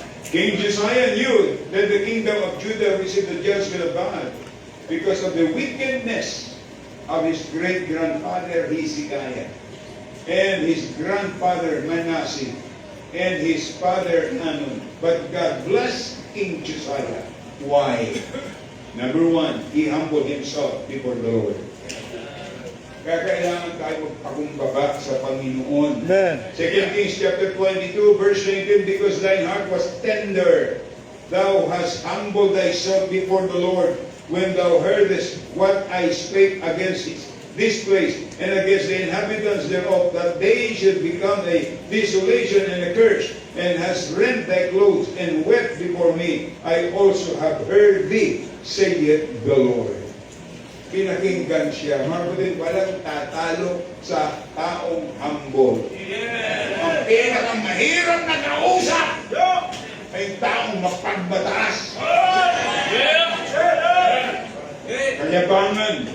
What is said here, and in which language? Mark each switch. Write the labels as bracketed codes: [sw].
[en] King Josiah knew that the kingdom of Judah received the judgment of God because of the wickedness of his great-grandfather Hezekiah and his grandfather Manasseh and his father Amon. But God blessed King Josiah. Why? Number one, he humbled himself before the Lord. [tl] Kaya kailangan tayo magpakumbaba sa Panginoon. [en] Amen. 2 Kings chapter 22, verse 19, because thine heart was tender, thou hast humbled thyself before the Lord, when thou heardest what I spake against this place, and against the inhabitants thereof, that they should become a desolation and a curse, and hast rent thy clothes, and wept before me. I also have heard thee, saith the Lord. [tl] Pinakinggan siya. Mga walang tatalo sa taong humble. Ang pinakamahirap na kausap ay taong mapagbataas. Kayabangan.